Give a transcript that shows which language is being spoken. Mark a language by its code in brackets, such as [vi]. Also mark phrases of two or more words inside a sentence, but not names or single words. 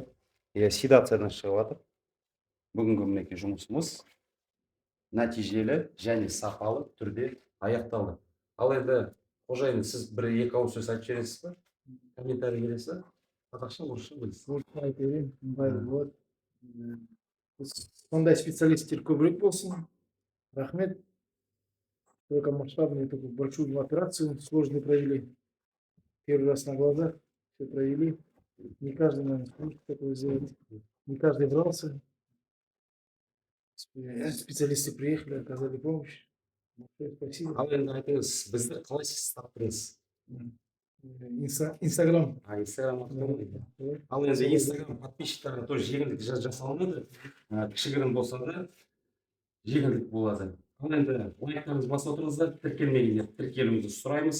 [kk] Седациядан шығып жатыр. Бүгінгі мінекей жұмысымыз нәтижелі және сапалы түрде аяқталды. Ал енді қожайын, сіз бір-екі ауыз сөз айтып жібересіз бе? Комментарий бересіз бе? Қазақша, орысша білесіз? Орысша айта берейін, ыңғайлы болады. Сондай специалисттер көбірек болсын. Рахмет. [ru] Только масштабную такую большую операцию сложно провели. Первый раз на глазах все провели. Не каждый, наверное, сможет такое сделать. Не каждый брался. Специалисты приехали, оказали помощь. Спасибо. [kk] Ал енді айтыңыз, бізді қалай сіз таптыңыз? Инстаграм. Инстаграм арқылы. Ал енді Инстаграм [ru] подписчиктарға тоже [kk] жеңілдік жасалынады. Кішігірім болса да жеңілдік болады. Ал енді лайктарыңызды басып отырыңыздар, тіркелмегендер тіркелуіңізді сұраймыз.